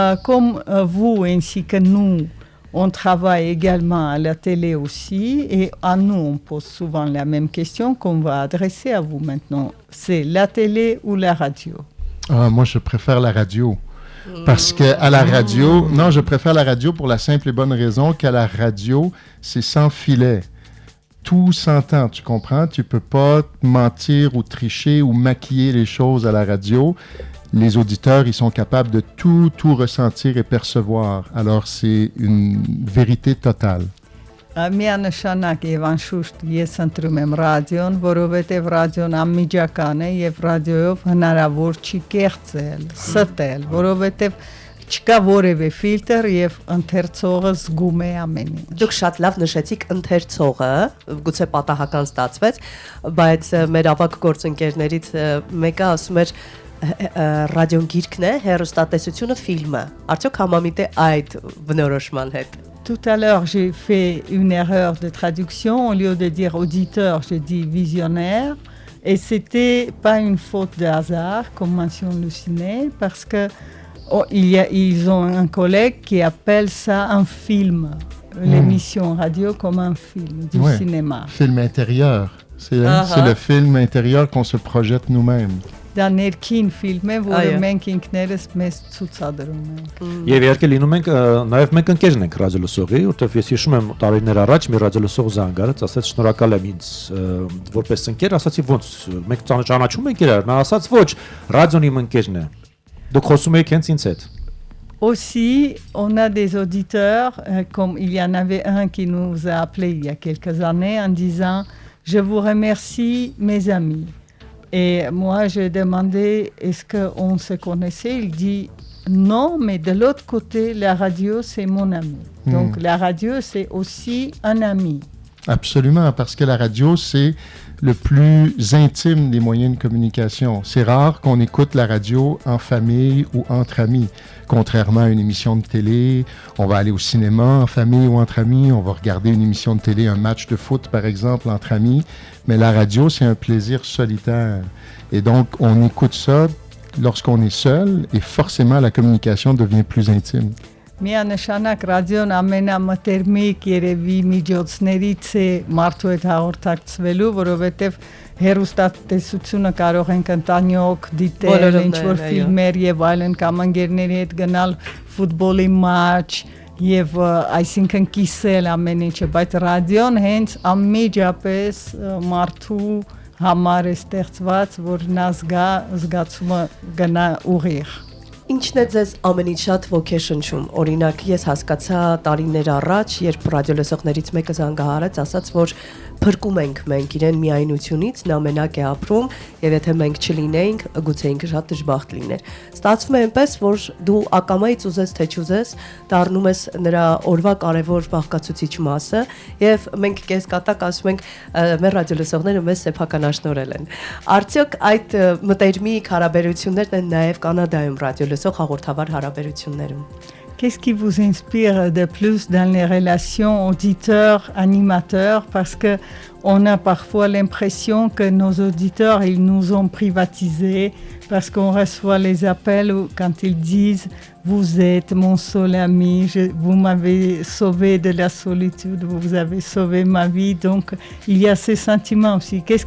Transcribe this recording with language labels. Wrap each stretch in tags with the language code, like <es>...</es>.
<fr>Comme vous ainsi que nous on travaille également à la télé aussi et à nous on pose souvent la même question qu'on va adresser à vous maintenant. C'est la télé ou la radio? Moi je préfère la radio. Parce que à la radio, non, je préfère la radio pour la simple et bonne raison qu'à la radio, c'est sans filet. Tout s'entend, tu comprends? Tu peux pas mentir ou tricher ou maquiller les choses à la radio. Les auditeurs, ils sont capables de tout ressentir et percevoir. Alors, c'est une vérité totale.</fr> <hy>Միանշանակ եւ անշուշտ ես ընտրում եմ ռադիոն, որովհետեւ ռադիոն անմիջական է եւ ռադիոյով հնարավոր չի կեղծել, ստել, որովհետեւ չկա որևէ ֆիլտր եւ ընթերցողը զգում է ամեն ինչ։ Դուք շատ լավ նշեցիք ընթերցողը, գուցե պատահական ստացվեց, բայց մեր ավագ գործընկերներից մեկը ասում էր ռադիոն գիրքն է, հեռուստատեսությունը ֆիլմը։ Արդյոք համամիտ է այդ բնորոշման հետ։</hy> <fr>Tout à l'heure, j'ai fait une erreur de traduction. Au lieu de dire auditeur, j'ai dit visionnaire. Et c'était pas une faute de hasard, comme mentionne Luciné, parce que ils ont un collègue qui appelle ça un film, l'émission radio comme un film du cinéma. Film intérieur. C'est le film intérieur qu'on se projette nous-mêmes.</fr> <hy>Դա ներքին ֆիլմ է, որը մենք ինքներս մեզ ցուցադրում ենք։ Եվ իհարկե լինում ենք նաև մենք ընկերն ենք ռադիոլսողի, որտեղ ես հիշում եմ տարիներ առաջ մի ռադիոլսող զանգարեց, ասաց շնորհակալ եմ ինձ որպես ընկեր, ասացի ոնց մենք ճանաչում ենք իրար, նա ասաց ոչ, ռադիոն իմ ընկերն է։ Դուք խոսում եք հենց ինձ հետ։</hy> <fr>Aussi, on a des auditeurs, comme il y en avait un qui nous a appelé il y a quelques années en disant « Je vous remercie mes amis ». Et moi, j'ai demandé, est-ce qu'on se connaissait? Il dit, non, mais de l'autre côté, la radio, c'est mon ami. Donc, la radio, c'est aussi un ami. Absolument, parce que la radio, c'est le plus intime des moyens de communication. C'est rare qu'on écoute la radio en famille ou entre amis. Contrairement à une émission de télé, on va aller au cinéma en famille ou entre amis, on va regarder une émission de télé, un match de foot par exemple entre amis, mais la radio c'est un plaisir solitaire. Et donc on écoute ça lorsqu'on est seul et forcément la communication devient plus intime.</fr> <hy>Միանշանակ ռադիոն ամենամտերմիկ երևի միջոցներից է մարդու հետ հաղորդակցվելու, որովհետև հեռուստատեսությունը կարող ենք ընտանյոք դիտել, ինչ-որ ֆիլմեր եւ այլն կամ ընկերների հետ գնալ ֆուտբոլի մաչ եւ այսինքն կիսել ամեն ինչը, բայց ռադիոն հենց անմիջապես մարդու համար է ստեղծված, որ նա զգացումը գնա ուղիղ։ Ինչն է ձեզ ամենից շատ ոգեշնչում։ Օրինակ, ես հասկացա տարիներ առաջ, երբ ռադիոլսողներից մեկը զանգահարեց, ասաց, որ փրկում ենք մենք իրեն միայնությունից, նա մենակ է ապրում, եւ եթե մենք չլինեինք, գուցե ինքը շատ դժբախտ լիներ։ Ստացվում է այնպես, որ դու ակամայից ուզես թե չուզես, դառնում ես նրա օրվա կարևոր բաղկացուցիչ մասը, եւ մենք կեսկատակ ասում ենք, մեր ռադիոլսողները մեզ սեփականաշնորհել են։ Արդյոք այդ մտերմիկ հարաբերություններն են նաեւ Կանադայում ռադիոլսող հաղորդավար հարաբերություններում։</hy> <fr>Qu'est-ce qui vous inspire de plus dans les relations auditeurs-animateurs? Parce que on a parfois l'impression que nos auditeurs, ils nous ont privatisés parce qu'on reçoit les appels quand ils disent « Vous êtes mon seul ami, vous m'avez sauvé de la solitude, vous avez sauvé ma vie. » Donc, il y a ces sentiments aussi.</fr>